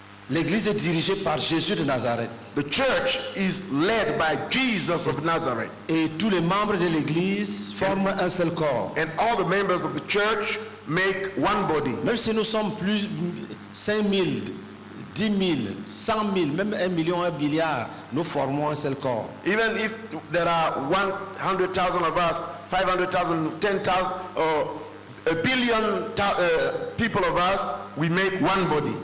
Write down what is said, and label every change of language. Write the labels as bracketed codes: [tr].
[fr] L'église est dirigée par Jésus de Nazareth. [en] The church is led by Jesus of Nazareth. [fr] Et tous les membres de l'église forment un seul corps. [en] And all the members of the church make one body. [fr] Même si nous sommes plus 5 000, 10 000, 100 000, même 1 million, 1 milliard, nous formons un seul corps. [en] Even if there are 100,000 of us, 500,000, 10,000, or a billion people of us, we make one body.